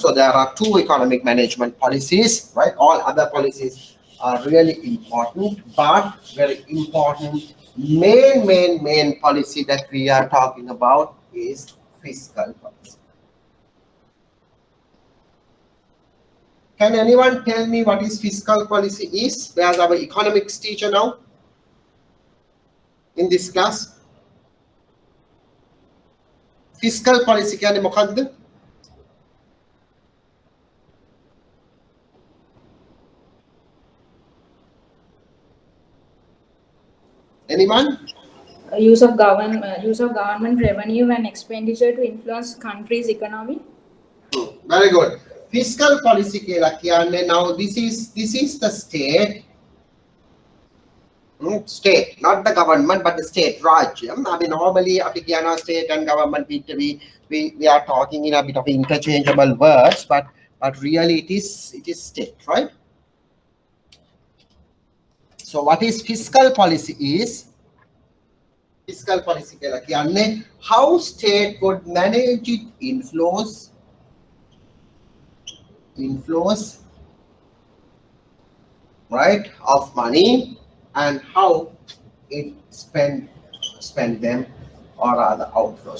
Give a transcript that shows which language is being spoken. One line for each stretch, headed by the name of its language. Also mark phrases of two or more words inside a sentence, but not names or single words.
English: So there are two economic management policies, right? All other policies are really important, but very important main policy that we are talking about is fiscal policy. Can anyone tell me what is fiscal policy is? Where's our economics teacher now in this class? Fiscal policy
Sinhala: කියන්නේ මොකක්ද?
English: Anyone? Use of government revenue and expenditure to influence country's economy. Very good. Fiscal policy
Sinhala: කියලා කියන්නේ,
English: now this is the state, not the government, but the state, Rajya. I mean, normally state and government, we are talking in a bit of interchangeable words, but really it is state, right? So what is fiscal policy is? Fiscal policy
Sinhala: කියලා කියන්නේ
English: how state would manage its inflows, right, of money, and how it spend them or other outflows.